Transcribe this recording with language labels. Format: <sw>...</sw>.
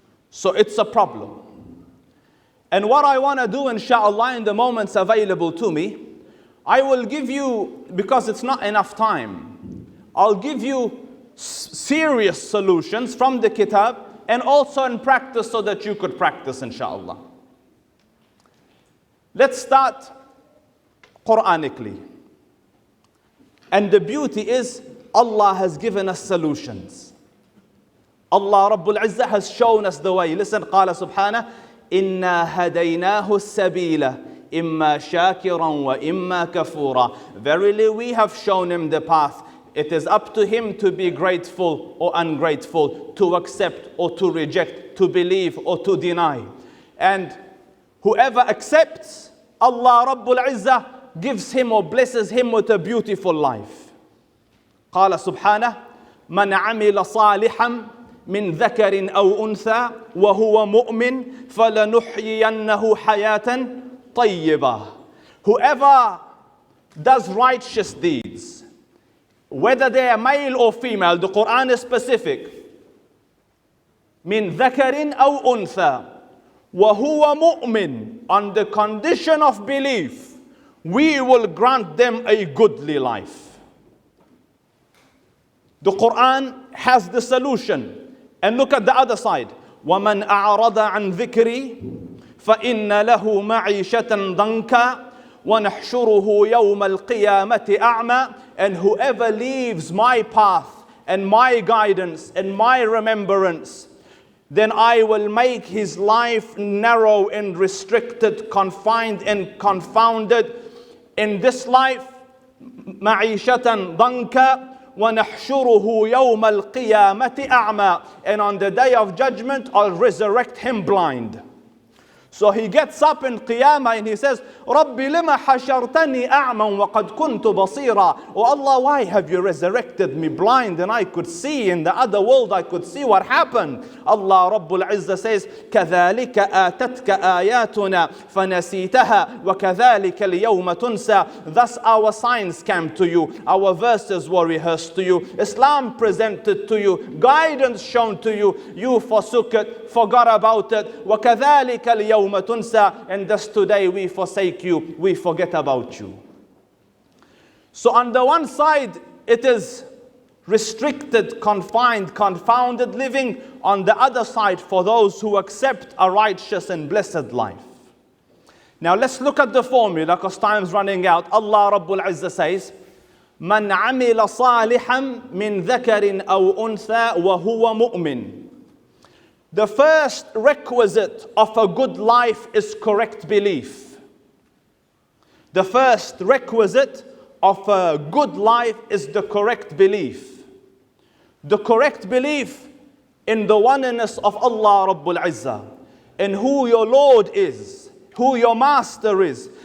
<en>So it's a problem. And what I want to do, inshallah, in the moments available to me, I will give you, because it's not enough time, I'll give you serious solutions from the kitab and also in practice so that you could practice, inshallah. Let's start Qur'anically. And the beauty is, Allah has given us solutions. Allah Rabbul Izzah has shown us the way. Listen,</en> <ar>قال سبحانه, إِنَّا هَدَيْنَاهُ السَّبِيلَ إِمَّا شَاكِرًا وَإِمَّا كَفُورًا.</ar> <en>Verily we have shown him the path. It is up to him to be grateful or ungrateful, to accept or to reject, to believe or to deny. And whoever accepts, Allah Rabbul Izzah gives him or blesses him with a beautiful life.</en> <ar>قال سبحانه, من عمل صالحا من ذكر أو أنثى وهو مؤمن فلنحيينه حياة طيبة.</ar> <en>Whoever does righteous deeds, whether they are male or female, the Quran is specific.</en> <ar>من ذكر أو أنثى وهو مؤمن,</ar> <en>on the condition of belief, we will grant them a goodly life. The Quran has the solution. And look at the other side.</en> <ar>وَمَنْ أَعْرَضَ عَنْ ذِكْرِي فَإِنَّ لَهُ مَعِيشَةً ضَنْكًا وَنَحْشُرُهُ يَوْمَ الْقِيَامَةِ أَعْمَى.</ar> <en>And whoever leaves my path and my guidance and my remembrance, then I will make his life narrow and restricted, confined and confounded. In this life,</en> <ar>مَعِيشَةً ضَنْكًا وَنَحْشُرُهُ يَوْمَ الْقِيَامَةِ أَعْمَى.</ar> <en>And on the day of judgment, I'll resurrect him blind. So he gets up in Qiyamah and he says,</en> <ar>رَبِّ لِمَ حَشَرْتَنِي أَعْمًا وَقَدْ كُنْتُ بَصِيرًا.</ar> <en>Oh Allah, why have you resurrected me blind and I could see in the other world, I could see what happened. Allah Rabbul Izzah says,</en> <ar>كَذَلِكَ آتَتْكَ آيَاتُنَا فَنَسِيتَهَا وَكَذَلِكَ الْيَوْمَ تُنْسَى.</ar> <en>Thus our signs came to you, our verses were rehearsed to you, Islam presented to you, guidance shown to you, you forsook it, forgot about it.</en> <ar>وَكَذَلِكَ الْيَوْمَ تُنْسَى.</ar> <en>And thus today we forsake you, we forget about you. So on the one side, it is restricted, confined, confounded living. On the other side, for those who accept a righteous and blessed life. Now let's look at the formula, because time's running out. Allah Rabbul Izzah says,</en> <ar>مَنْ عَمِلَ صَالِحًا مِنْ ذَكَرٍ أَوْ أُنْثَى وَهُوَ مُؤْمِنٌ.</ar> <en>The first requisite of a good life is correct belief. The first requisite of a good life is the correct belief. The correct belief in the oneness of Allah Rabbul Izzah, in who your Lord is, who your Master is.</en>